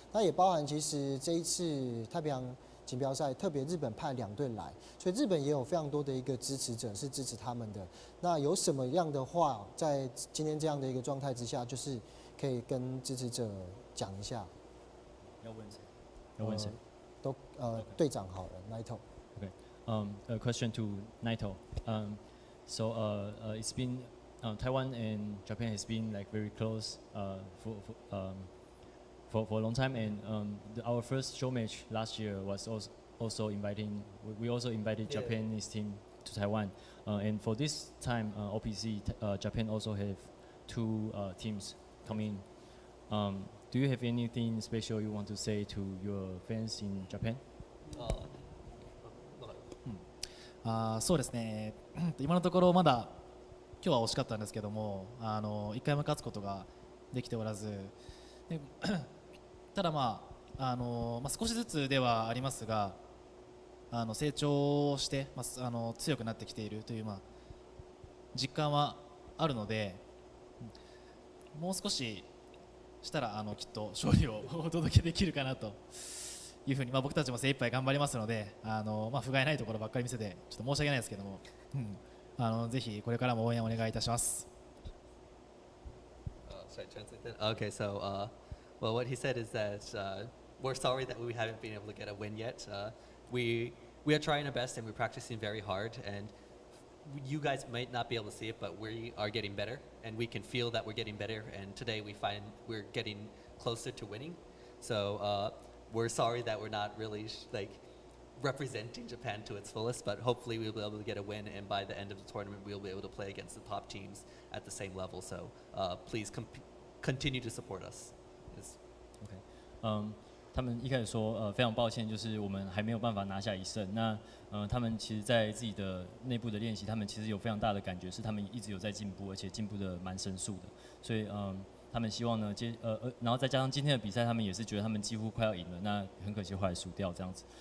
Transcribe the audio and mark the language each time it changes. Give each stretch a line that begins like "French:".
Chinese: 那也包含其实这一次太平洋锦标赛，特别日本派2队来，所以日本也有非常多的一个支持者是支持他们的。那有什么样的话，在今天这样的一个状态之下，就是可以跟支持者讲一下？要问谁？要问谁？都队长好了 ，Naito。
English: A question to Naito. It's been Taiwan and Japan has been like very close for a long time, and our first show match last year was also inviting. We also invited Japanese team to Taiwan, and for this time, OPC Japan also have 2 teams coming. Do you have anything special you want to say to your fans in Japan?
Japanese: そうですね今のところまだ今日は惜しかったんですけども1回も勝つことができておらずでただ少しずつではありますが成長して、強くなってきているという、実感はあるのでもう少ししたらきっと勝利をお届けできるかなというふうに、僕たちも精一杯頑張りますので不甲斐ないところばっかり見せてちょっと申し訳ないですけども、ぜひこれからも応援お願いいたします。
English: Should I translate that? Okay, so well, what he said is that we're sorry that we haven't been able to get a win yet. We are trying our best and we're practicing very hard, and you guys might not be able to see it, but we are getting better, and we can feel that we're getting better. And today we find we're getting closer to winning. So we're sorry that we're not really representing Japan to its fullest, but hopefully we'll be able to get a win, and by the end of the tournament we'll be able to play against the top teams at the same level. So please continue to support us. Yes. Okay.
Chinese: 他们一开始说，非常抱歉，就是我们还没有办法拿下1胜。那他们其实在自己的内部的练习，他们其实有非常大的感觉，是他们一直有在进步，而且进步的蛮神速的。所以他们希望呢，然后再加上今天的比赛，他们也是觉得他们几乎快要赢了，那很可惜后来输掉这样子。